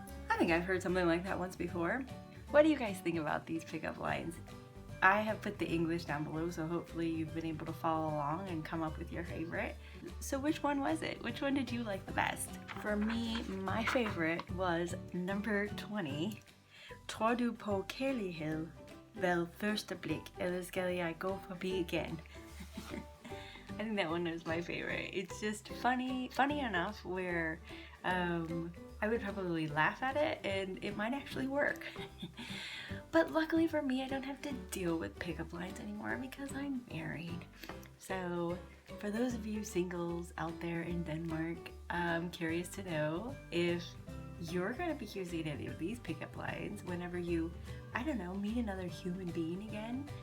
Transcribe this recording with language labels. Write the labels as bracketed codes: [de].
[en] I think I've heard something like that once before. What do you guys think about these pickup lines? I have put the English down below, so hopefully you've been able to follow along and come up with your favorite. So which one was it? Which one did you like the best? For me, my favorite was number 20. [da] Tror du på kærlighed? Ved første blik, eller skal jeg gå forbi igen? [en] I think that one was my favorite. It's just funny enough where I would probably laugh at it and it might actually work. But luckily for me, I don't have to deal with pickup lines anymore because I'm married. So for those of you singles out there in Denmark, I'm curious to know if you're going to be using any of these pickup lines whenever you, I don't know, meet another human being again.